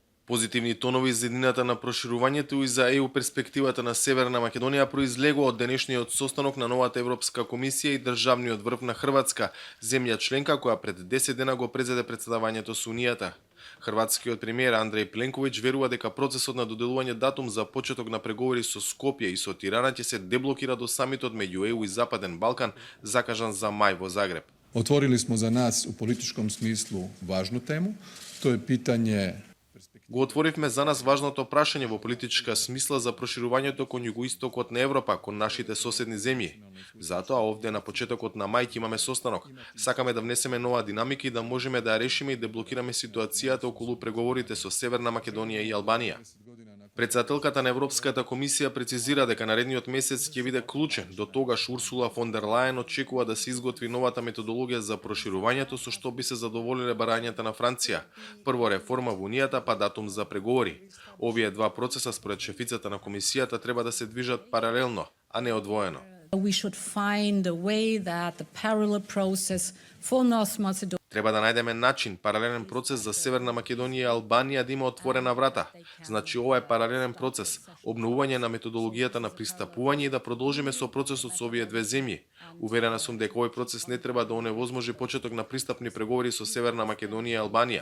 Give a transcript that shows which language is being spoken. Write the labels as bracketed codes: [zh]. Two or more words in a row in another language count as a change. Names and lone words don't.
[mk] Позитивни тонови за иднината на проширувањето и за ЕУ перспективата на Северна Македонија произлегува од денешниот состанок на новата Европска комисија и државниот врв на Хрватска, земја членка која пред 10 дена го презеде претседавањето со Унијата. Хрватскиот премиер Андреј Пленковиќ верува дека процесот на доделување датум за почеток на преговори со Скопје и со Тирана ќе се деблокира до самитот меѓу ЕУ и Западен Балкан, закажан за мај во Загреб. [hr] Otvorili smo za nas u političkom smislu važnu temu, to je pitanje. [mk] Го отворивме за нас важното прашање во политичка смисла за проширувањето кон југоистокот на Европа, кон нашите соседни земји. Затоа овде на почетокот на мај ќе имаме состанок. Сакаме да внесеме нова динамика и да можеме да ја решиме и деблокираме ситуацијата околу преговорите со Северна Македонија и Албанија. Председателката на Европската комисија прецизира дека наредниот месец ќе биде клучен. До тогаш Урсула фон дер Лајен очекува да се изготви новата методологија за проширувањето со што би се задоволиле барањата на Франција. Прво реформа во Унијата, па датум за преговори. Овие два процеса според шефицата на комисијата треба да се движат паралелно, а не одвоено. [en] We should find a way that the parallel process for North Macedonia. [mk] Треба да најдеме начин, паралелен процес за Северна Македонија и Албанија да има отворена врата. Значи ова е паралелен процес, обновување на методологијата на пристапување и да продолжиме со процесот со овие две земји. Уверена сум дека овој процес не треба да оневозможи почеток на пристапни преговори со Северна Македонија и Албанија.